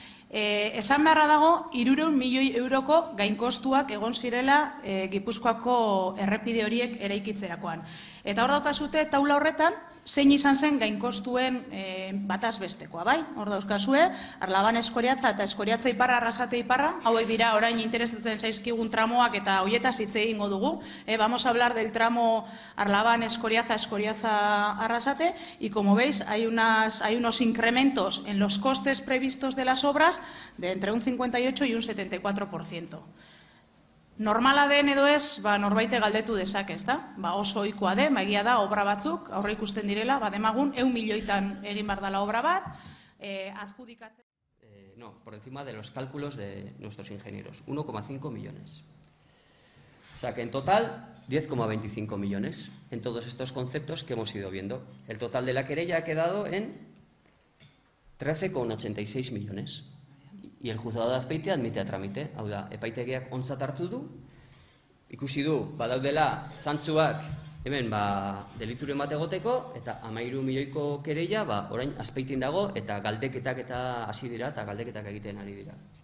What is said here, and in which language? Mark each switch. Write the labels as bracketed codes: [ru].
[eu] Esan beharra dago, 300 milioi euroko gainkostuak egon zirela Gipuzkoako errepide horiek eraikitzerakoan. Eta hor daukazute, taula horretan, zein izan zen gainkostuen bataz bestekoa, bai? Hor dauzkazue, Arlaban Eskoriatza eta Eskoriatza Iparra, Arrasate Iparra, hauek dira orain interesatzen zaizkigun tramoak eta hoietaz hitz egingo dugu. [es] Vamos a hablar del tramo Arlaban Eskoriatza, Eskoriatza Arrasate, y como veis hay unos incrementos en los costes previstos de las obras de entre un 58 y un 74%. [eu] Normala den edo ez, norbaite galdetu dezak, ez da? Oso ohikoa den, egia da, obra batzuk, aurre ikusten direla, demagun, 100 milioitan egin behar dela obra bat, adjudikatzen... [es] No, por encima de los cálculos de nuestros ingenieros, 1,5 millones. O sea que en total, 10,25 millones en todos estos conceptos que hemos ido viendo. El total de la querella ha quedado en 13,86 millones. Y el juzgado de Azpeitia admite a trámite. [eu] Hau da, epaitegiak ontzat hartu du, ikusi du, badaudela zantzuak hemen delituren bat egoteko, eta 13 milioiko kereia, orain Azpeitien dago, eta galdeketak eta hasi dira, eta galdeketak egiten ari dira.